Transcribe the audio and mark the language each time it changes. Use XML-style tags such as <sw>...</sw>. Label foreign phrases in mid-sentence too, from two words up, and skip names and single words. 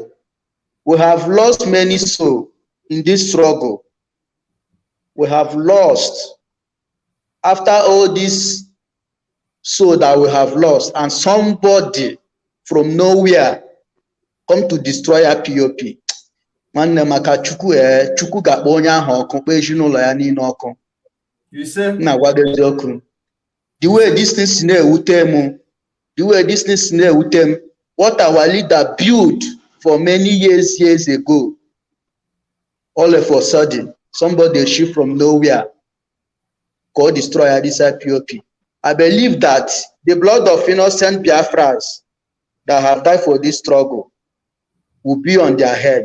<en>We have lost many souls in this struggle. We have lost. After all this soul that we have lost, and somebody from nowhere come to destroy our POP.</en> <ig>Nwanne maka Chukwu ga-akpọ onye ahụ ọkụ kpee ezinụlọ ya niile ọkụ.</ig> <en>You say?</en> <ig>Na-agwa gị eziokwu.</ig> <en>The way this thing</en> <ig>si na-ewute m,</ig> <en>the way this thing</en> <ig>si na-ewute m,</ig> <en>what our leader built for many years ago, all of a sudden, somebody shift from nowhere go destroy this IPOP. I believe that the blood of innocent Biafrans that have died for this struggle will be on their head.</en>